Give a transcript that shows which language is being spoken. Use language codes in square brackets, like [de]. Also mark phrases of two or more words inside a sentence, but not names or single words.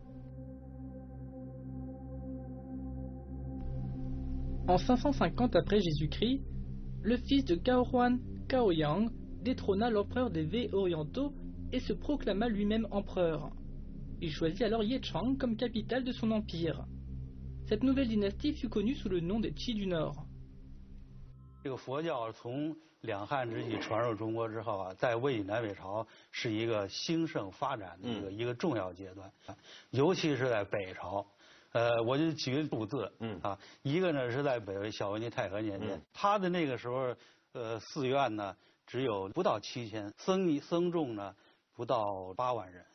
[fr] En 550 après Jésus-Christ, le fils de Gao Huan, Gao Yang, détrôna l'empereur des Wei orientaux et se proclama lui-même empereur. Il choisit alors Yechang comme capitale de son empire. Cette nouvelle dynastie fut connue sous le nom des Qi du Nord. [zh] 这个佛教从两汉之际传入中国之后啊，在魏南北朝是一个兴盛发展的一个重要阶段，尤其是在北朝。我就举个数字，一个呢是在北魏孝文帝太和年间，他的那个时候，寺院呢只有不到7000，僧众呢不到8万人。